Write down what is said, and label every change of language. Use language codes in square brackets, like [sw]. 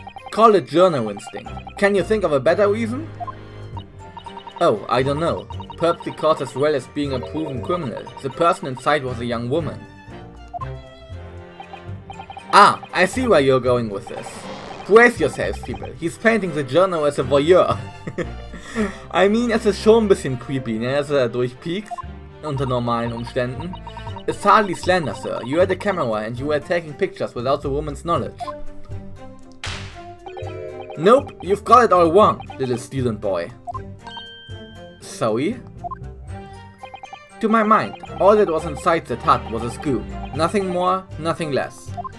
[en] Call it journal instinct. Can you think of a better reason? Oh, I don't know. Perhaps because as well as being a proven criminal, the person inside was a young woman. Ah, I see where you're going with this. Brace yourselves, people. He's painting the journal as a voyeur. [de] I mean, es ist schon ein bisschen creepy, ne, dass er durchpiekt, unter normalen Umständen. [en] It's hardly slander, sir. You had a camera and you were taking pictures without the woman's knowledge. Nope, you've got it all wrong, little student boy. Sorry? To my mind, all that was inside that hut was a scoop. Nothing more, nothing less.